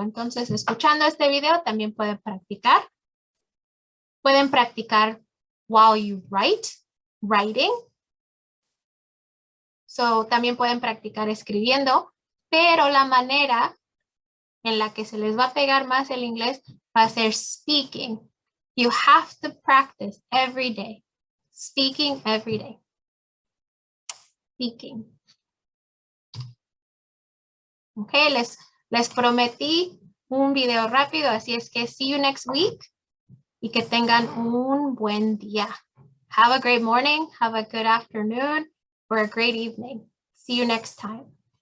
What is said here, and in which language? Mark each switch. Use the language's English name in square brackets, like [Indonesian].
[Spanish] Entonces, escuchando este video también pueden practicar. Pueden practicar [English] while you write, writing. [Spanish] So, también pueden practicar escribiendo. Pero la manera en la que se les va a pegar más el inglés va a ser speaking. [English] You have to practice every day. Speaking every day. Speaking. [Spanish] Ok, les prometí un video rápido, así es que [English] see you next week [Spanish] y que tengan un buen día. [English] Have a great morning, have a good afternoon, or a great evening. See you next time.